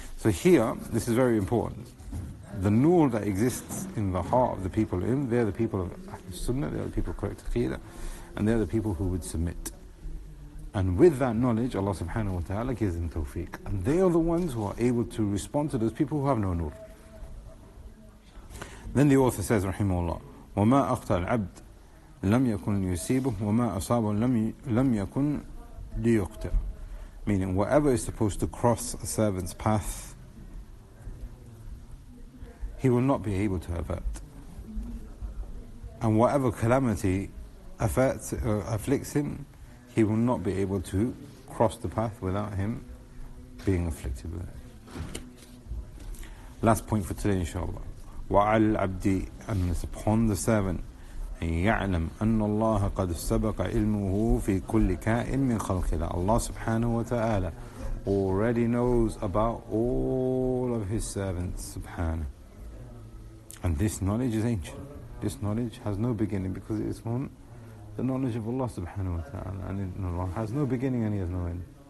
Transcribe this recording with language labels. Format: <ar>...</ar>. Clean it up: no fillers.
<en>So here, this is very important. The nur that exists in the heart of the people, they're the people of Sunnah, they're the people of correct Aqidah, and they're the people who would submit. And with that knowledge, Allah subhanahu wa ta'ala gives them tawfiq. And they are the ones who are able to respond to those people who have no nur. Then the author says,</en> <ar>rahimahullah, وَمَا أَخْطَى الْعَبْدِ لَمْ يَكُنْ لِيُصِيبُهُ وَمَا أَصَابَهُ لَمْ يَكُنْ لِيُخْطِئُ.</ar> <en>Meaning, whatever is supposed to cross a servant's path, he will not be able to avert. And whatever calamity afflicts him, he will not be able to cross the path without him being afflicted with it. Last point for today, inshallah.</en> <ar>وَعَلَى الْعَبْدِ,</ar> <en>and it's upon the servant,</en> <ar>أن يعلم أن الله قد سبق علمه في كل كائن من خلقه.</ar> <en>Allah subhanahu wa ta'ala already knows about all of His servants, subhanahu. And this knowledge is ancient. This knowledge has no beginning because it is from the knowledge of Allah subhanahu wa ta'ala. And Allah has no beginning and He has no end.</en>